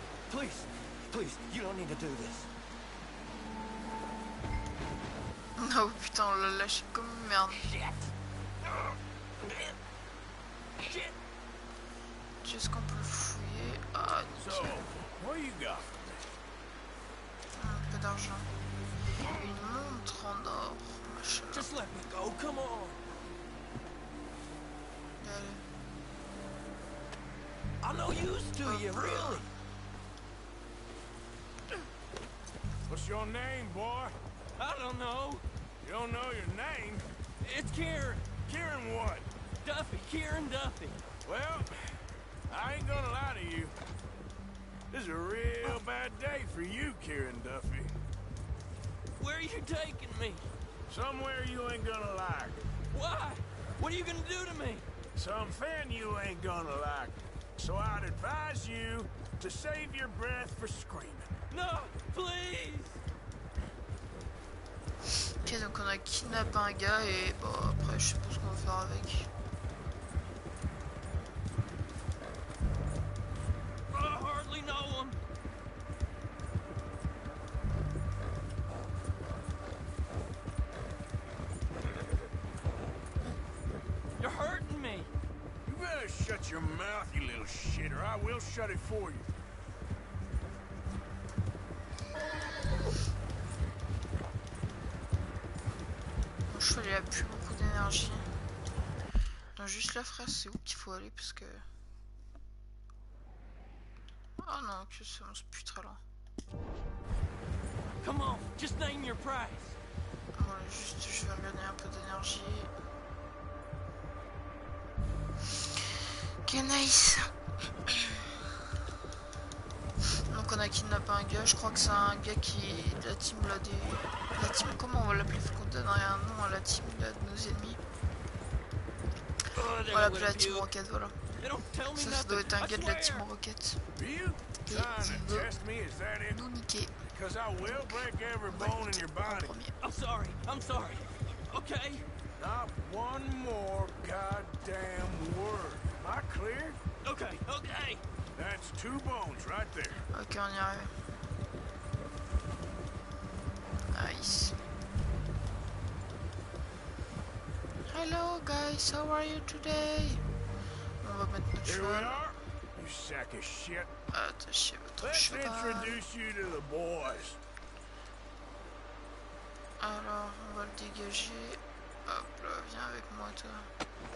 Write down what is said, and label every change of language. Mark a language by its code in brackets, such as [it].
[en] Please, you don't need to do this. [fr] Oh putain, on l'a lâché comme une merde. Est-ce qu'on peut le fouiller? Ah, nickel. Un peu d'argent. Une montre en or, machin. [en] Just let me go, come on. I'm no use to you, really. What's your name, boy? I don't know. You don't know your name? It's Kieran. Kieran what? Duffy, Kieran Duffy. Well, I ain't gonna lie to you. This is a real bad day for you, Kieran Duffy. Where are you taking me? Somewhere you ain't gonna like. Why? What are you gonna do to me? Something you ain't gonna like. So I'd advise you to save your breath for screaming. No, please. [fr] Ok, donc on a kidnappé un gars et bon après je sais pas ce qu'on va faire avec. [en] I hardly know him. You're hurting me. You better shut your mouth, you little shit, or I will shut it for you. [fr] Mon cheval il a plus beaucoup d'énergie. Donc juste là frère, c'est où qu'il faut aller parce que... Oh non, que c'est bon, c'est plus très loin. [en] Come on, just name your price. [fr] Bon, juste je vais regagner un peu d'énergie. [en] Ok, nice. [fr] Donc on a kidnappé un gars, je crois que c'est un gars qui est de la team là des... La team, comment on va l'appeler? Faut qu'on donne un nom à la team là de nos ennemis. On va l'appeler la team Rocket, voilà. Ça doit être un gars de la team Rocket. Et il veut nous niquer. [en] I will break every bone in your body. I'm sorry. Okay? Not one more goddamn word. Am I clear? Okay. That's 2 bones right there. [fr] Ok, on y arrive. [en] Nice. Hello guys, how are you today? [fr] On va mettre notre [en] Here we [fr] cheval. [en] are, you sack of shit. [fr] Attachez votre [en] Let's [fr] cheval. [en] introduce you to the boys. [fr] Alors, on va le dégager. Hop là, viens avec moi toi.